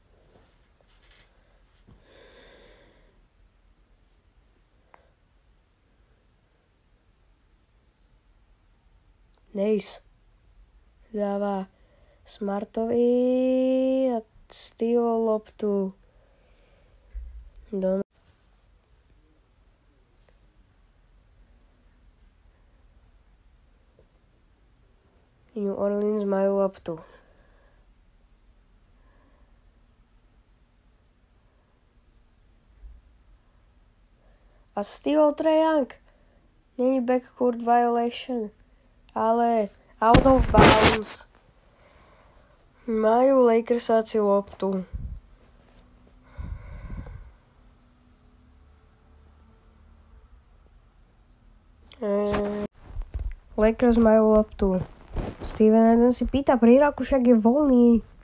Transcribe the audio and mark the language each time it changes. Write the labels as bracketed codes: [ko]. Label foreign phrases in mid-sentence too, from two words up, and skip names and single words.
[sk] Nace dáva Smartovi a steal loptu do New Orleans majú loptu. A steal Trae Young. Není [en] backcourt violation. Ale out of bounds. [sk] Majú Lakersáci loptu. Lakers majú loptu. Steven Adams si pýta prírok, však je voľný.